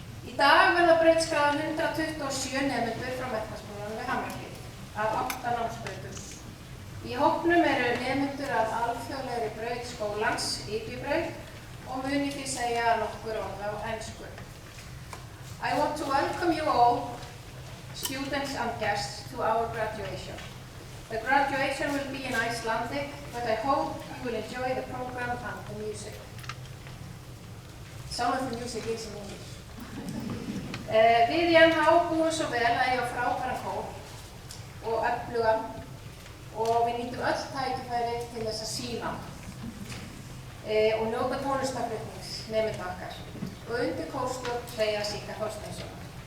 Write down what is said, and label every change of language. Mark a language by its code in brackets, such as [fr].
[is] Í dag verða brautskráðar 127 nemendur frá Menntaskólanum við Hamrahlíð af 8 námsbrautum. Í hópnum eru nemendur af alþjóðlegri braut skólans, IB-braut, og mun ég því segja nokkur orð á ensku. [en] I want to welcome you all, students and guests, to our graduation. The graduation will be in Icelandic, but I hope you will enjoy the program and the music. Some of the music is in English. [is] Við í MH búum svo vel að eiga frábæran kór og öflugan og við nýtum öll tækifæri til þess að sýna og njóta tónlistarflutnings nemenda okkar og undir kórstjórn Hreiðars Sýka Þorsteinssonar.